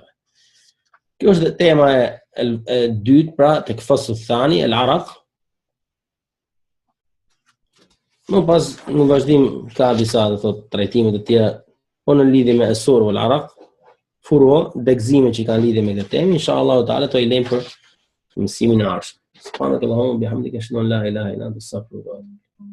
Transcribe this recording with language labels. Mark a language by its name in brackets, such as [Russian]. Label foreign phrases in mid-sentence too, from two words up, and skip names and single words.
[Albanian] Kjo është tema e dytë, pra tek [Arabic] فصل ثاني العرق. [Albanian] Më pas në vazhdim ka disa do thotë trajtime të tjera, po në lidhje me [Arabic] العسر والعرق, [Albanian] furo, degëzime që kanë lidhje me këtë temë, [Arabic] إن شاء الله تعالى [Albanian] do i lejmë për mësimin e ardhshëm. [Arabic] سبحانك اللهم وبحمدك أشهد أن لا إله إلا أنت أستغفرك وأتوب إليك.